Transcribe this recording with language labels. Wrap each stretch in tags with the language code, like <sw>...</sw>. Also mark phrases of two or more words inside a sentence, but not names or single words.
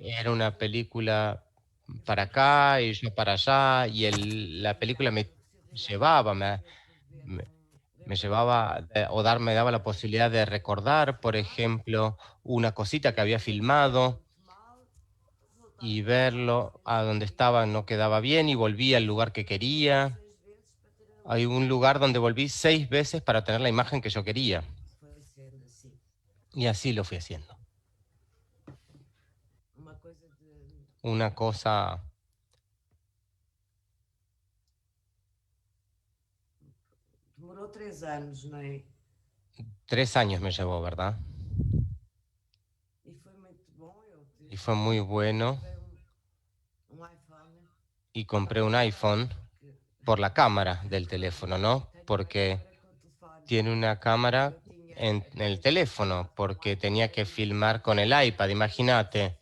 <es>Era una película para acá y yo para allá y la película me llevaba, me, me llevaba me daba la posibilidad de recordar, por ejemplo, una cosita que había filmado y verlo a donde estaba no quedaba bien y volví al lugar que quería. Hay un lugar donde volví 6 veces para tener la imagen que yo quería. Y así lo fui haciendo. Una cosa,</es> <pt>Demorou 3 anos, não é?</pt> <es>3 años me llevó, ¿verdad?</es> <pt>E foi muito bom.</pt> <es>Y fue muy bueno. iPhone. Y compré un iPhone por la cámara del teléfono, ¿no? Porque tiene una cámara en el teléfono, porque tenía que filmar con el iPad, imagínate.</es>